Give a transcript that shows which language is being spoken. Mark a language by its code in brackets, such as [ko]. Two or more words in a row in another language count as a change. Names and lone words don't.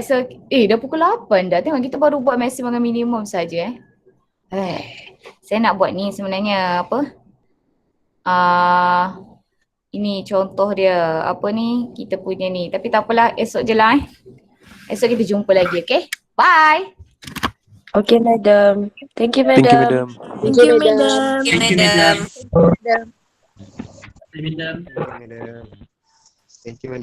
[ms] So, dah pukul 8 dah. Tengok kita baru buat maksimum dengan minimum saja saya nak buat ni sebenarnya apa? Ini contoh dia. Apa ni? Kita punya ni. Tapi tak apalah, esok je lah Esok kita jumpa lagi, okay? Bye! [en] Okay, madam. Thank you, madam. Thank you, madam. Thank you, madam. Thank you, madam. Madam. Madam. Thank you, madam.